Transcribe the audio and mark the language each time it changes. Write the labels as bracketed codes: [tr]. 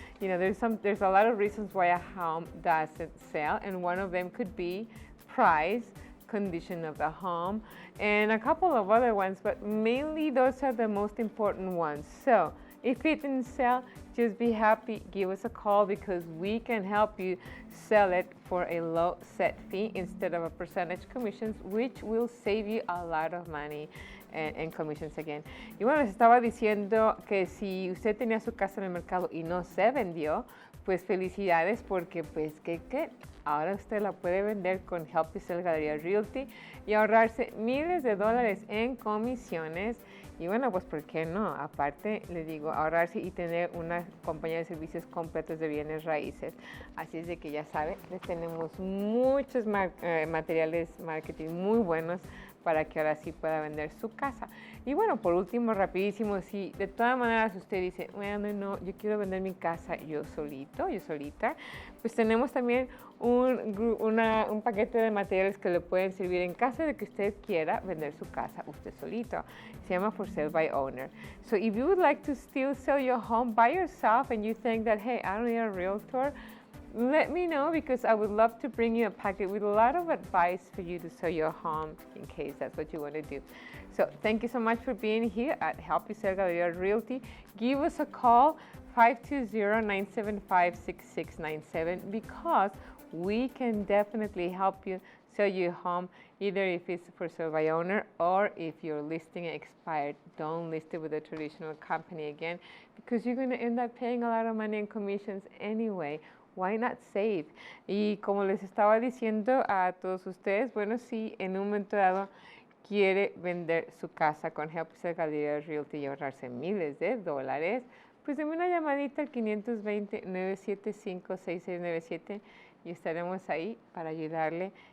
[en] You know, there's a lot of reasons why a home doesn't sell, and one of them could be price, condition of the home, and a couple of other ones, but mainly those are the most important ones. So if it didn't sell, just be happy, give us a call, because we can help you sell it for a low set fee instead of a percentage commissions, which will save you a lot of money en commissions again. [es] Y bueno, les estaba diciendo que si usted tenía su casa en el mercado y no se vendió, pues felicidades, porque pues ¿qué? Ahora usted la puede vender con Help You Sell Galería Realty y ahorrarse miles de dólares en comisiones. Y bueno, pues ¿por qué no? Aparte, le digo, ahorrarse y tener una compañía de servicios completos de bienes raíces. Así es de que ya saben, les tenemos muchos materiales marketing muy buenos para que ahora sí pueda vender su casa. Y bueno, por último, rapidísimo, si de todas maneras usted dice, bueno, no, yo quiero vender mi casa yo solito, yo solita, pues tenemos también un paquete de materiales que le pueden servir en caso de que usted quiera vender su casa usted solito. Se llama For Sale by Owner. [en] So if you would like to still sell your home by yourself and you think that, hey, I don't need a realtor, let me know, because I would love to bring you a packet with a lot of advice for you to sell your home in case that's what you want to do. So thank you so much for being here at Help You Sell Galeria Realty. Give us a call, 520-975-6697, because we can definitely help you sell your home, either if it's for sale by owner or if your listing expired. Don't list it with a traditional company again, because you're going to end up paying a lot of money in commissions anyway. Why not save? [es] Y como les estaba diciendo a todos ustedes, bueno, si en un momento dado quiere vender su casa con Help You Sell Galería Realty y ahorrarse miles de dólares, pues denme una llamadita al 520-975-6697 y estaremos ahí para ayudarle.